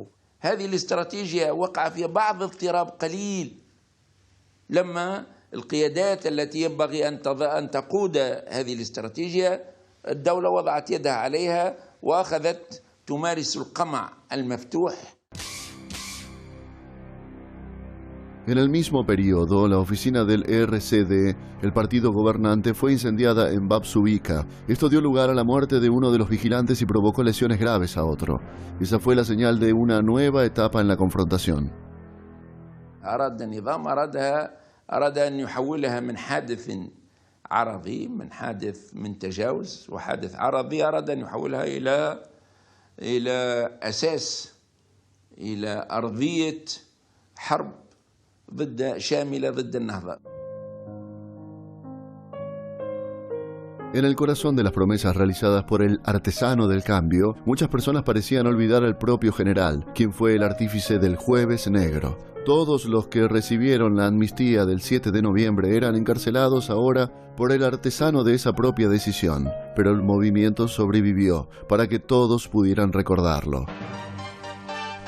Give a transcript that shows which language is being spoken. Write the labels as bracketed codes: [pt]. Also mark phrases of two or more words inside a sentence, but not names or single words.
[ar] هذه الاستراتيجية وقع فيها بعض اضطراب قليل لما القيادات التي ينبغي أن تقود هذه الاستراتيجية الدولة وضعت يدها عليها وأخذت تمارس القمع المفتوح. [es] En el mismo periodo, la oficina del RCD, el partido gobernante, fue incendiada en Bab Subika. Esto dio lugar a la muerte de uno de los vigilantes y provocó lesiones graves a otro. Esa fue la señal de una nueva etapa en la confrontación. [ar] أراد النظام أراد أن يحولها من حادث عرضي، من حادث من تجاوز وحادث عرضي، أراد أن يحولها إلى أساس، إلى أرضية حرب شاملة ضد النهضة. [es] En el corazón de las promesas realizadas por el artesano del cambio, muchas personas parecían olvidar al propio general, quien fue el artífice del Jueves Negro. Todos los que recibieron la amnistía del 7 de noviembre eran encarcelados ahora por el artesano de esa propia decisión, pero el movimiento sobrevivió para que todos pudieran recordarlo.